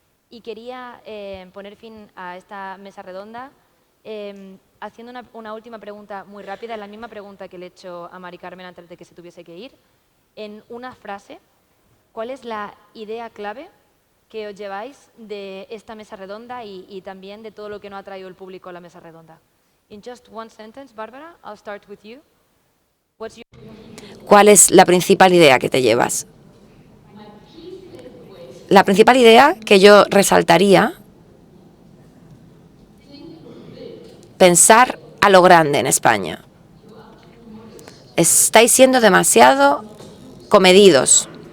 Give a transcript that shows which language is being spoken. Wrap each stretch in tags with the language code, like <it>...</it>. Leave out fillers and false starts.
<es>Y quería poner fin a esta mesa redonda haciendo una última pregunta muy rápida, la misma pregunta que le he hecho a Mari Carmen antes de que se tuviese que ir. En una frase, ¿cuál es la idea clave que os lleváis de esta mesa redonda y también de todo lo que nos ha traído el público a la mesa redonda?</es> <en>In just one sentence, Bárbara, I'll start with you.</en> <es>¿Cuál es la principal idea que te llevas? La principal idea que yo resaltaría, pensar a lo grande en España. Estáis siendo demasiado comedidos.</es>